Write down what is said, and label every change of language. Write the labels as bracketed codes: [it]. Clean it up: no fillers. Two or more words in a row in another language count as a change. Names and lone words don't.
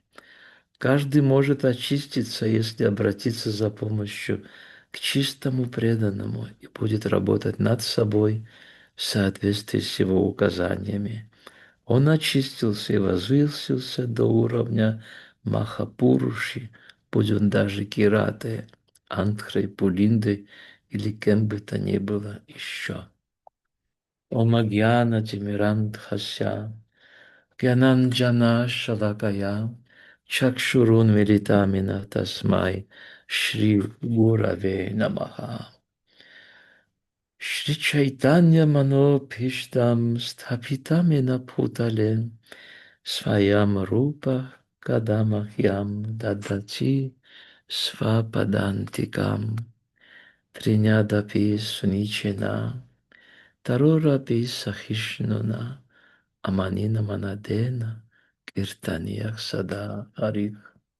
[ru] Каждый может очиститься, если обратиться за помощью к чистому преданному и будет работать над собой в соответствии с его указаниями. Он очистился и возвысился до уровня Махапуруши, будь он даже Киратой, Антхрой, Пулиндой или кем бы то ни было еще. [sa] ॐअज्ञान तिमिरान्धस्य ज्ञानाञ्जन शलाकया चक्षुरुन् मीलितं येन तस्मै श्री गुरवे नमः. श्री चैतन्य मनोऽभीष्टं स्थापितं येन भूतले स्वयं रूपः कदा मह्यं ददाति स्वपदान्तिकम् तृणादपि सुनीचेन तरोरपि सहिष्णुना अमानिना मानदेन कीर्तनीयः सदा हरिः